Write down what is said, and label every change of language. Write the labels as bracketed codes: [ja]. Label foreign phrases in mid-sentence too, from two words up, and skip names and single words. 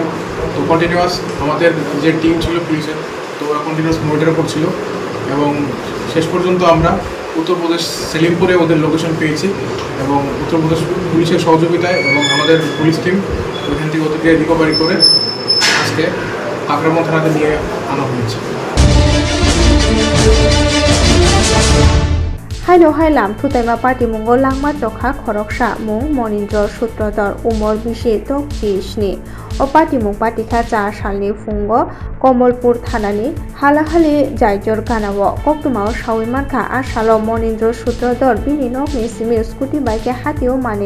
[bn] তো কন্টিনিউয়াস আমাদের যে টিম ছিল পুলিশের, তো ওরা কন্টিনিউয়াস মনিটর করছিল এবং শেষ পর্যন্ত আমরা উত্তরপ্রদেশ সেলিমপুরে ওদের লোকেশন পেয়েছি এবং উত্তরপ্রদেশ পুলিশের সহযোগিতায় এবং আমাদের পুলিশ টিম ওইখান থেকে ওদেরকে রিকভারি করে আজকে কাকরাবন থানাতে নিয়ে আনা হয়েছে। [trp] हाइनो हाइलाम थुताइमा पार्टी मुंगो लांगमा चखा खरकसा मुं मनिन्द्र सूत्रधर उमर बिशे तकटिसनि ओ पार्टी मुं पार्टीखा 4 सालनि फुंगो कमलपुर थानानि हालाहालि जायजर गानाव कक्तुमाव सावैमानखा आसालो मनिन्द्र सूत्रधर बिनि नकनि सिमी स्कुटी बाइके हातिओ माने